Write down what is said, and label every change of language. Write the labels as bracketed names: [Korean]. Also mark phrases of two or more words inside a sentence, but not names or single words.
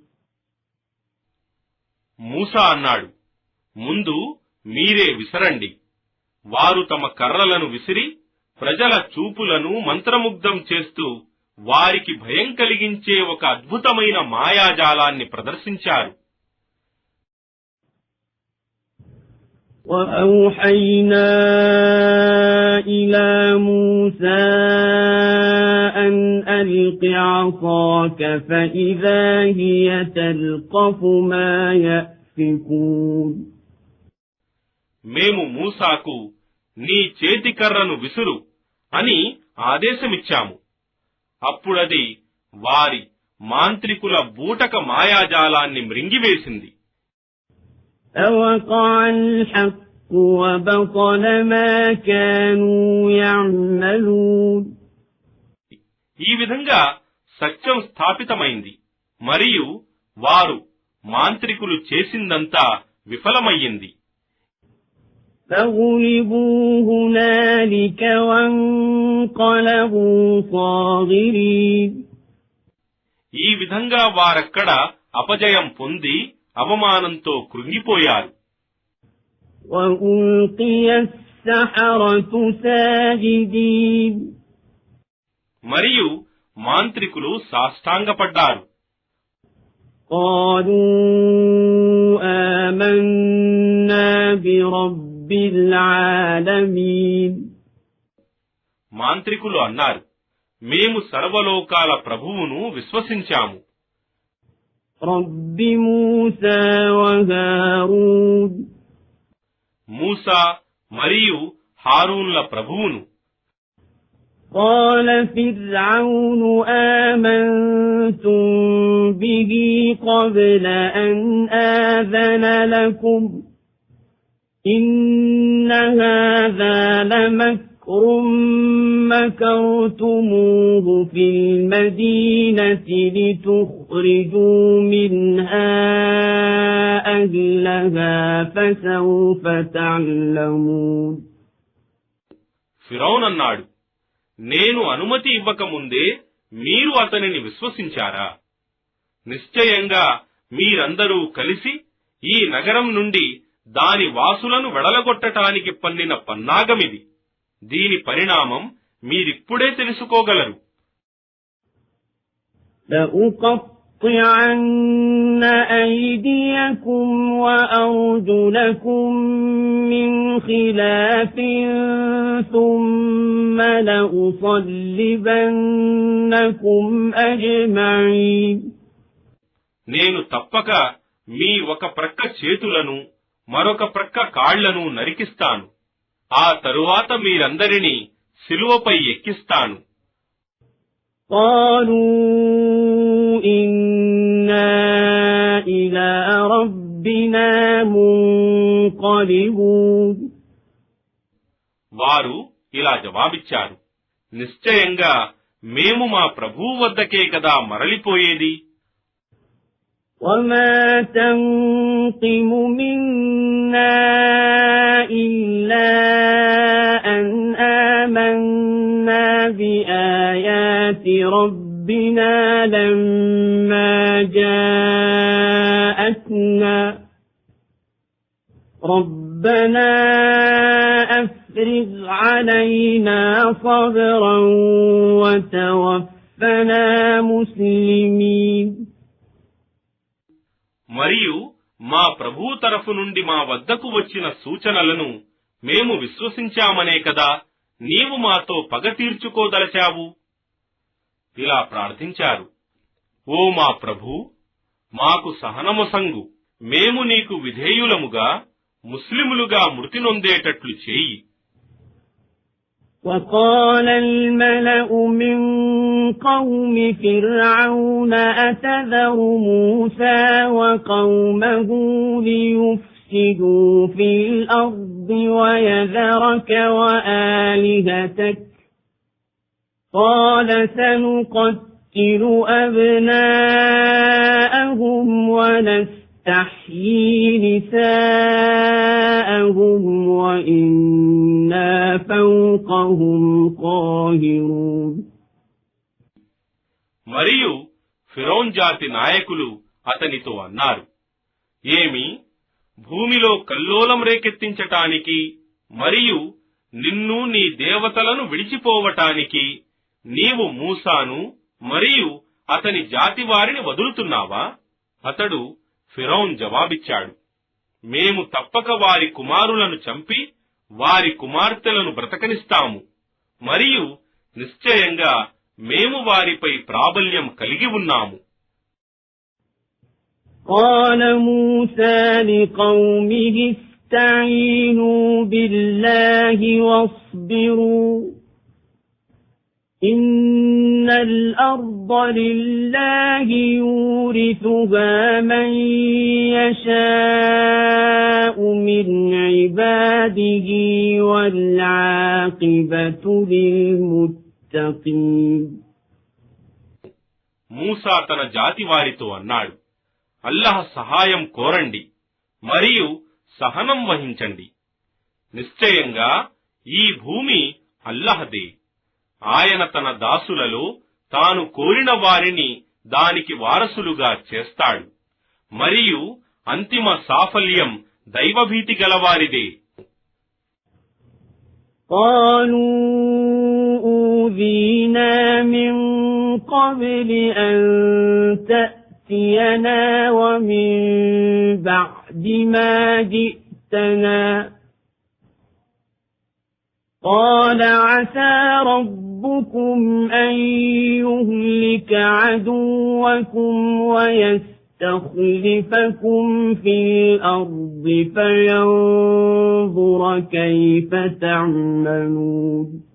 [Telugu] మూసా అన్నాడు, ముందు మీరే విసరండి. వారు తమ కర్రలను విసిరి ప్రజల చూపులను మంత్రముగ్ధం చేస్తూ వారికి భయం కలిగించే ఒక అద్భుతమైన మాయాజాలాన్ని ప్రదర్శించారు. [Arabic] وأوحينا إلى موسى أن ألق عصاك فإذا هي تلقف ما يأفكون. [Telugu] మేము మూసాకు నీ చేతికర్రను విసురు అని ఆదేశమిచ్చాము. అప్పుడది వారి మాంత్రికుల బూటక మాయాజాలాన్ని మృంగివేసింది. [Arabic] فوقع الحق وبطل ما كانوا يعملون. [Telugu] ఈ విధంగా సత్యం స్థాపితమైంది మరియు వారు మాంత్రికులు చేసిందంతా విఫలమయ్యింది. [Arabic] فغلبوا هنالك وانقلبوا صاغرين. [Telugu] ఈ విధంగా వారక్కడ అపజయం పొంది అవమానంతో కృంగిపోయారు. [Arabic] وألقي السحرة ساجدين. [Telugu] మరియు మాంత్రికులు సాష్టాంగపడ్డారు. [Arabic] قالوا آمنا برب العالمين [Telugu] మాంత్రికులు అన్నారు, మేము సర్వలోకాల ప్రభువును విశ్వసించాము. [Arabic] رب موسى وهارون [Telugu] మూసా మరియు హారూన్ల ప్రభువును. [Arabic] قال فرعون آمنتم به قبل أن آذن لكم إن هذا لمكر مكرتموه في المدينة لتخرجوا منها أهلها فسوف تعلمون [Telugu] ఫిరౌన్ అన్నాడు, నేను అనుమతి ఇవ్వకముందే మీరు అతనిని విశ్వసించారా? నిశ్చయంగా మీరందరూ కలిసి ఈ నగరం నుండి దాని వాసులను వెడలగొట్టటానికి పన్నిన పన్నాగమిది. దీని పరిణామం మీరిప్పుడే తెలుసుకోగలరు. [Arabic] لأقطعن أيديكم وأرجلكم من خلاف ثم لأصلبنكم أجمعين [Telugu] నేను తప్పక మీ ఒక ప్రక్క చేతులను మరొక ప్రక్క కాళ్లను నరికిస్తాను. ఆ తరువాత మీరందరినీ సిలువపై ఎక్కిస్తాను. [Arabic] قالوا إنا إلى ربنا منقلبون [Telugu] వారు ఇలా జవాబిచ్చారు, నిశ్చయంగా మేము మా ప్రభువు వద్దకే కదా మరలిపోయేది. [Arabic] وما تنقم منا إلا أن آمنا بآيات ربنا لما جاءتنا ربنا أفرغ علينا صبرا وتوفنا مسلمين [Telugu] మరియు మా ప్రభువు తరఫు నుండి మా వద్దకు వచ్చిన సూచనలను మేము విశ్వసించామనే కదా నీవు మాతో పగ తీర్చుకోదలచావు. ఇలా ప్రార్థించారు, ఓ మా ప్రభూ, మాకు సహనమొసంగు, మేము నీకు విధేయులముగా ముస్లిములుగా మృతి నొందేటట్లు చేయి. [Arabic] وقال الملأ من قوم فرعون أتذر موسى وقومه ليفسدوا في الأرض ويذرك وآلهتك قال سنقتل أبناءهم ونستحيي نساءهم وإنا فوقهم قاهرون [Telugu] మరియు ఫిరౌన్ జాతి నాయకులు అతనితో అన్నారు, ఏమి, భూమిలో కల్లోలం రేకెత్తించటానికి మరియు నిన్ను నీ దేవతలను విడిచిపోవటానికి నీవు మూసాను మరియు అతని జాతి వారిని వదులుతున్నావా? అతడు ఫిరౌన్ జవాబిచ్చాడు, మేము తప్పక వారి కుమారులను చంపి వారి కుమార్తెలను బ్రతకనిస్తాము మరియు నిశ్చయంగా మేము వారిపై ప్రాబల్యం కలిగి ఉన్నాము. [Arabic] قال موسى لقومه استعينوا بالله واصبروا إن الأرض لله يورثها من يشاء من عباده والعاقبة للمتقين [Telugu] మూసా తన జాతి వారితో అన్నాడు, అల్లాహ్ సహాయం కోరండి మరియు సహనం వహించండి. నిశ్చయంగా ఈ భూమి అల్లాహ్దే. ఆయన తన దాసులలో తాను కోరిన వారిని దానికి వారసులుగా చేస్తాడు మరియు అంతిమ సాఫల్యం దైవభీతి గలవారిదే. [Arabic] قالوا أوذينا من قبل أن تأتي تأتينا ومن بعد ما جئتنا قال عسى ربكم أن يهلك عدوكم ويستخلفكم في الأرض فينظر كيف تعملون.